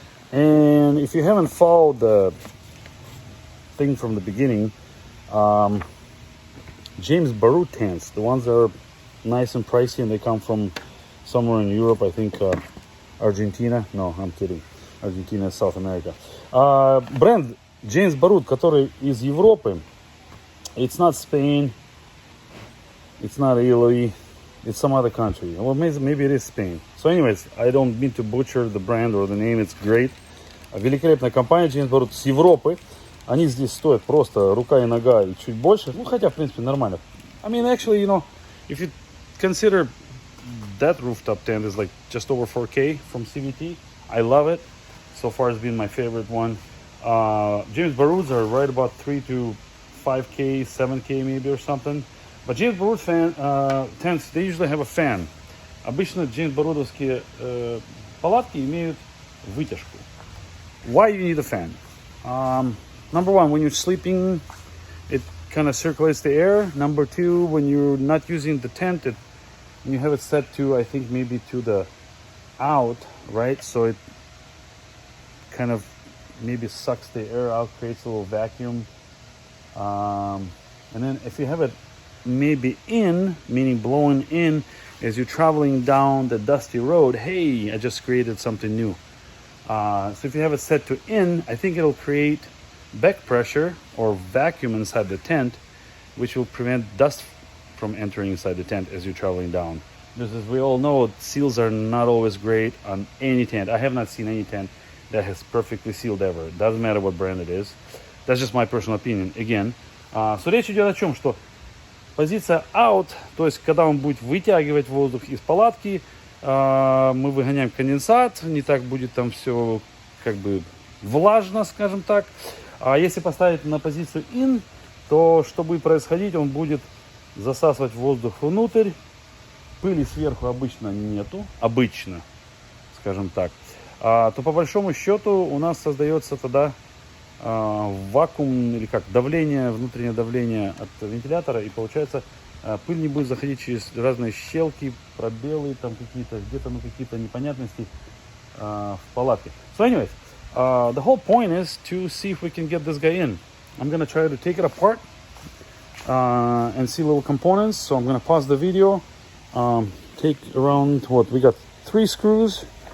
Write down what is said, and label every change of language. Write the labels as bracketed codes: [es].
[en] And if you haven't followed the thing from the beginning, James Baroud tents, the ones that are nice and pricey, and they come from somewhere in Europe, I think Argentina. No, I'm kidding. Argentina is South America. [ru] Бренд James Baroud, который из Европы. [en] It's not Spain. It's not Italy. It's some other country. Well, maybe it is Spain. So anyways, I don't mean to butcher the brand or the name. It's great. [ru] Великолепная компания James Baroud с Европы. Они здесь стоят просто рука и нога и чуть больше. Ну, хотя, в принципе, нормально. [en] I mean, actually, you know, if you consider that rooftop tent is like just over 4K from CVT. I love it. So far it's been my favorite one. James Barouds are right about 3 to 5K, 7K maybe or something. But James Baroud tents, they usually have a fan. [ru] Обычно James Baroudовские палатки имеют вытяжку. [en] Why you need a fan? Number one, when you're sleeping, it kind of circulates the air. Number two, when you're not using the tent, and you have it set to, I think, maybe to the out, right? So it kind of maybe sucks the air out, creates a little vacuum. And then if you have it maybe in, meaning blowing in, as you're traveling down the dusty road, hey, I just created something new. So if you have it set to in, I think it'll create back pressure or vacuum inside the tent, which will prevent dust from entering inside the tent as you're traveling down. Because as we all know, seals are not always great on any tent. I have not seen any tent that has perfectly sealed ever. It doesn't matter what brand it is. That's just my personal opinion. Again, so [ru] речь идет о чем, что позиция out, то есть когда он будет вытягивать воздух из палатки, мы выгоняем конденсат, не так будет там все как бы влажно, скажем так. А если поставить на позицию in, то что будет происходить, он будет засасывать воздух внутрь, пыли сверху обычно нету, обычно, скажем так, то по большому счету у нас создается тогда вакуум или как давление, внутреннее давление от вентилятора, и получается пыль не будет заходить через разные щелки, пробелы там какие-то, где-то какие-то непонятности в палатке. [en] So anyways, the whole point is to see if we can get this guy in. I'm gonna try to take it apart and see little components. So I'm gonna pause the video. Take around what we got, 3 screws.